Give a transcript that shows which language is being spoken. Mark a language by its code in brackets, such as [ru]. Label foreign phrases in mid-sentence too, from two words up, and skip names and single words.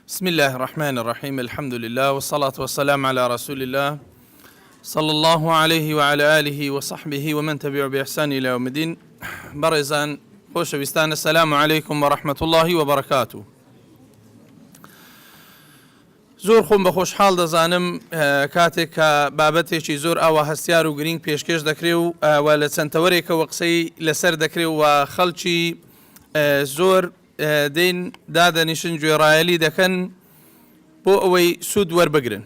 [ar] بسم الله الرحمن الرحيم الحمد لله والصلاة والسلام على رسول الله صلى الله عليه وعلى آله وصحبه ومن تبعه بإحسان إلى يوم الدين. [ckb] برزان خۆشەویستان [ar] السلام عليكم ورحمة الله وبركاته. [ckb] زۆر خۆم بە خۆشحاڵ دەزانم کاتێک کە بابەتێکی زۆر ئاوا هەستیار و گرنگ پێشکەش دەکرێ و لە چەند تەوەرێکەوە قسەی لەسەر دەکرێ و خەڵکی زۆر دین دادەنیشن گوێڕایەلی دەکەن بۆ ئەوەی سوود وەربگرن.